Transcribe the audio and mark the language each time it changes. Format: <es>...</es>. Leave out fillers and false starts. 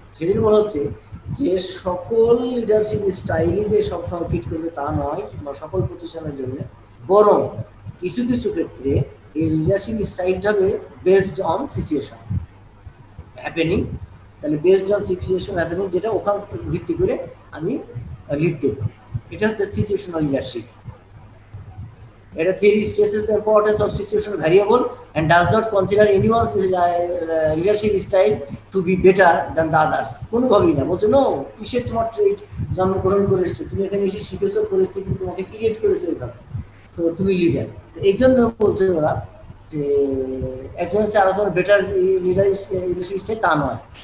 <bn>সেজন্য বলা হচ্ছে যে সকল লিডারশিপ স্টাইলই যে সবসময় ফিট করবে তা নয়, বা সকল প্রতিষ্ঠানের জন্য, বরং কিছু কিছু ক্ষেত্রে এই লিডারশিপ স্টাইলটা হবে বেসড অন সিচুয়েশন হ্যাপেনিং। তাহলে বেসড অন সিচুয়েশন হ্যাপেনিং, যেটা ওখান ভিত্তি করে আমি লিড দেব, এটা হচ্ছে সিচুয়েশনাল লিডারশিপ।</bn> <en>এটা theory stresses the importance of situational variable and does not consider anyone's leadership style to be better than the others.</en> <bn>কোনোভাবেই না, বলছে নো, কিসের তোমার ট্রেড জন্মগ্রহণ করে এসছো, তুমি এখানে এসে শিখেছো, পরিস্থিতি তোমাকে ক্রিয়েট করেছে এভাবে, সো তুমি লিডার। এই জন্য বলছে ওরা যে একজনের চেয়ে আরেকজন বেটার লিডারশিপ স্টাইল তা নয়।</bn>